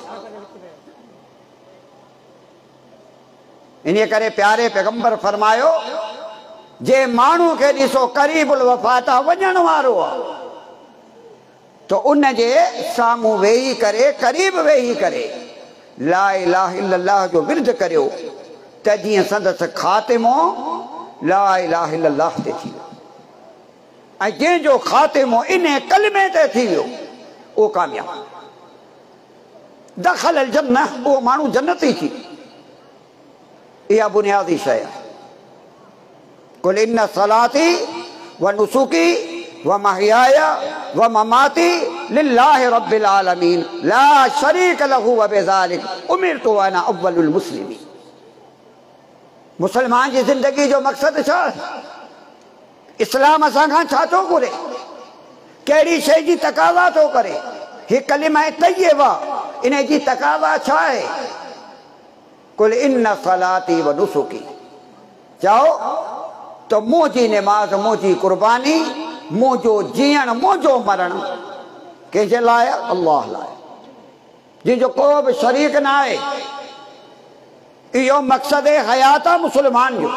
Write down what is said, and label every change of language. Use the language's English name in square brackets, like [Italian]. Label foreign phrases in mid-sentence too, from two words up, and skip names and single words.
[Sindhi] इन करे प्यारे पैगंबर फरमायो, जे माण्हू खे ॾिसो क़रीबुल वफ़ात वञण वारो आहे त उन जे साम्हूं वेही करे, क़रीब वेही करे [Arabic] لا إله إلا الله [Sindhi] जो विर्द करियो, त जीअं संदसि ख़ातिमो [Arabic] لا إله إلا الله [Sindhi] ते थी वियो। ऐं जंहिंजो ख़ातिमो इन कलमे ते थी वियो उहो कामयाब, [Arabic] دخل الجنة, [Sindhi] उहो माण्हू जन्नती थी। इहा बुनियादी शइ आहे। [Arabic] قل إن صلاتي ونسكي ومحياي ومماتي لله رب العالمين لا شريك له وبذلك أمرت أنا أول المسلمين. [Sindhi] मुसलमान जी ज़िंदगी जो मक़सदु छा आहे? इस्लाम असां खां छा थो घुरे? कहिड़ी शइ जी तक़ाज़ा थो करे? ही कलिमा तय्यबा, इन जी तक़ाज़ा छा आहे? [Arabic] قل إن صلاتي ونسكي, [Sindhi] चओ त मुंहिंजी निमाज़, मुंहिंजी कुर्बानी, मुंहिंजो जीअण, मुंहिंजो मरण कंहिंजे लाइ? अल्लाह लाइ, जंहिंजो को बि शरीक न आहे। इहो मक़सद हयात आहे मुस्लमान जो।